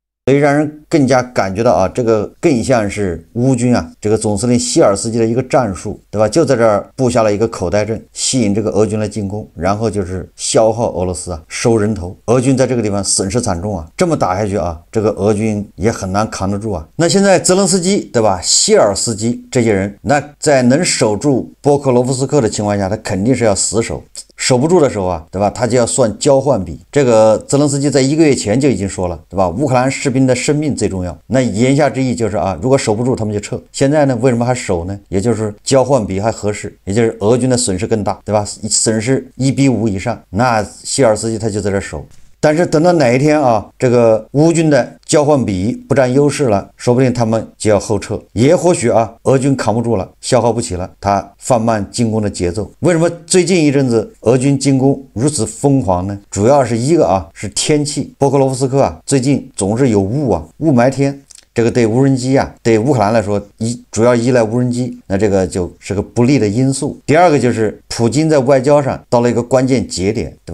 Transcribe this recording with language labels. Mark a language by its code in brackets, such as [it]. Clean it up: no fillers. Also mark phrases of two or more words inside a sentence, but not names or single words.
[zh] 所以讓人更加感覺到啊，这個更像是烏軍啊這個總司令希爾斯基的一個戰術，對吧？就在這兒布下了一個口袋陣，吸引這個俄軍來進攻，然後就是消耗俄羅斯啊，收人頭。俄軍在這個地方損失慘重啊，這麼打下去啊，這個俄軍也很難扛得住啊。那現在澤連斯基，對吧？希爾斯基這些人，那在能守住波克罗夫斯克的情況下，他肯定是要死守。守不住的时候啊，对吧？他就要算交换比。这个泽连斯基在1个月前就已经说了，对吧？烏克蘭士兵的生命最重要。那言下之意就是啊，如果守不住，他們就撤。現在呢，為什麼還守呢？也就是交換比還合適，也就是俄軍的損失更大，對吧？損失1比5以上，那希爾斯基他就在這守。但是等到哪一天啊，這個烏軍的交換比不占優勢了，說不定他們就要後撤，也或許啊，俄軍扛不住了，消耗不起了，他放慢進攻的節奏。為什麼最近一陣子俄軍進攻如此瘋狂呢？主要是一個啊，是天氣，波克羅夫斯克啊，最近總是有霧啊，霧霾天。這個對無人機啊，對烏克蘭來說，主要依賴無人機，那這個就是個不利的因素。第二個就是普京在外交上到了一個關鍵節點，對吧？